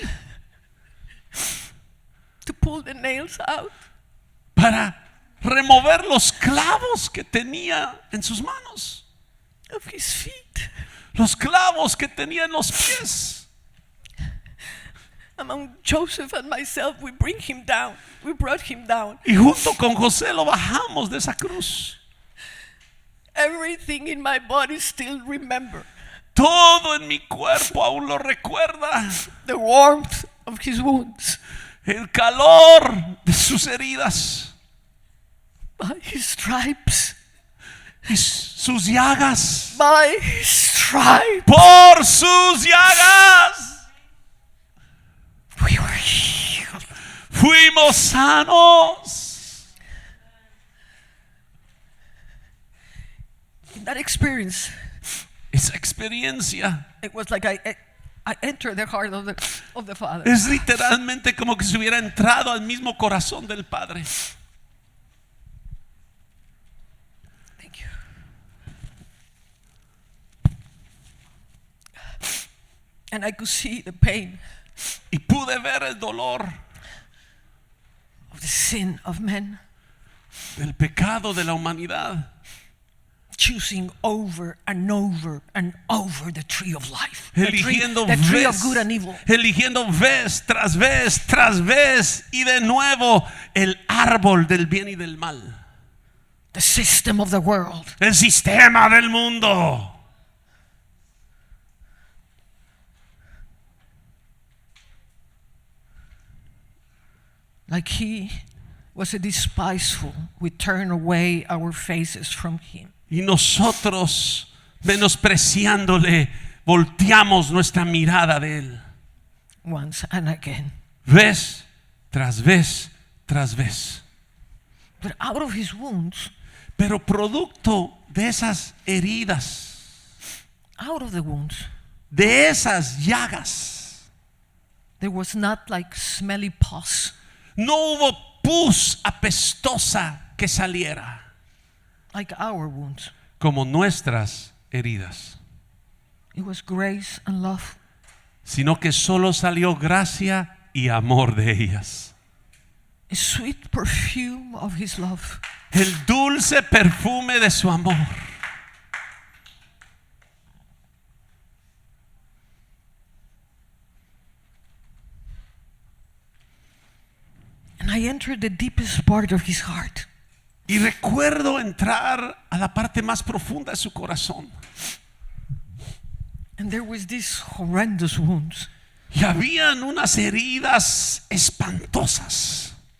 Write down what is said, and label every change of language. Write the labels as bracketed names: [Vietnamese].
[English] cross to pull the nails out. [Spanish] para remover los clavos que tenía en sus manos. [English] Of his feet. [Spanish] Los clavos que tenía en los pies. [English] Among Joseph and myself, we bring him down. We brought him down. [Spanish] Y junto con José lo bajamos de esa cruz. [English] Everything in my body still remember [Spanish] Todo en mi cuerpo aún lo recuerda. [English] the warmth of his wounds. [Spanish] El calor de sus heridas. [English] By his stripes. [Spanish] Y sus llagas. [English] By his stripes. [Spanish] Por sus llagas. [English] We were healed. [Spanish] Fuimos sanos. [English] In that experience, [Spanish] Esa experiencia [English] it was like I entered the heart of the Father. [Spanish] es literalmente como que se hubiera entrado al mismo corazón del Padre. [English] Thank you. And I could see the pain [Spanish] Y pude ver el dolor [English] of the sin of men [Spanish] del pecado de la humanidad, [English] choosing over and over and over the tree of life, the [Spanish] eligiendo [English] tree of [Spanish] vez, [English] good and evil. [Spanish] eligiendo vez tras vez tras vez y de nuevo el árbol del bien y del mal, [English] The system of the world. [Spanish] el sistema del mundo. [English] Like he was a despiseful, we turn away our faces from him. [Spanish] Y nosotros, menospreciándole, volteamos nuestra mirada de él. [English] Once and again. [Spanish] Vez tras vez tras vez. [English] But out of his wounds, [Spanish] Pero producto de esas heridas, [English] out of the wounds, [Spanish] de esas llagas, [English] there was not like smelly pus. [Spanish] no hubo pus apestosa que saliera [English] Like our wounds. [Spanish] como nuestras heridas, [English] It was grace and love. [Spanish] sino que solo salió gracia y amor de ellas. [English] A sweet perfume of his love. [Spanish] El dulce perfume de su amor. [English] And I entered the deepest part of his heart. [Spanish] Y recuerdo entrar a la parte más profunda de su corazón. [English] And there was these horrendous wounds. [Spanish] Y habían unas heridas espantosas.